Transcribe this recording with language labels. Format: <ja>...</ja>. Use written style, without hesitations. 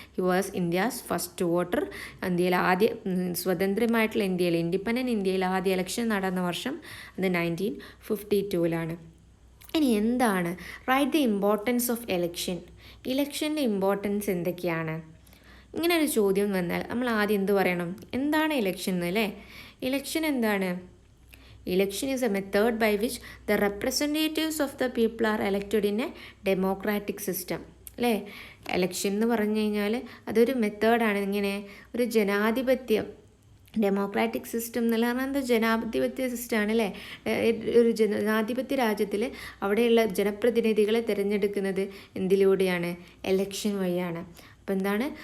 <en>He was India's first voter.</en> <ml>ഇന്ത്യയിൽ സ്വതന്ത്രമായിട്ടുള്ള ഇന്ത്യയിൽ, independent ഇന്ത്യയിൽ ആദ്യ ഇലക്ഷൻ നടന്ന വർഷം അത് 1952. ഇനി എന്താണ്</ml> <en>Write the importance of election?</en> <ml>ഇലക്ഷൻ്റെ ഇമ്പോർട്ടൻസ് എന്തൊക്കെയാണ്? ഇങ്ങനെ ഒരു ചോദ്യം വന്നാൽ നമ്മൾ ആദ്യം എന്ത് പറയണം? എന്താണ് ഇലക്ഷൻ എന്ന്, അല്ലേ? ഇലക്ഷൻ എന്താണ്?</ml> <en>Election is a method by which the representatives of the people are elected in a democratic system.</en> <ml>അല്ലേ? എലക്ഷൻ എന്ന് പറഞ്ഞു കഴിഞ്ഞാൽ അതൊരു മെത്തേഡാണ്. ഇങ്ങനെ ഒരു ജനാധിപത്യം, ഡെമോക്രാറ്റിക് സിസ്റ്റം എന്ന് പറഞ്ഞാൽ എന്താ? ജനാധിപത്യ സിസ്റ്റമാണ്, അല്ലേ? ഒരു ജനാധിപത്യ രാജ്യത്തിൽ അവിടെയുള്ള ജനപ്രതിനിധികളെ തിരഞ്ഞെടുക്കുന്നത് എന്തിലൂടെയാണ്? എലക്ഷൻ വഴിയാണ്. അപ്പോൾ എന്താണ്?</ml>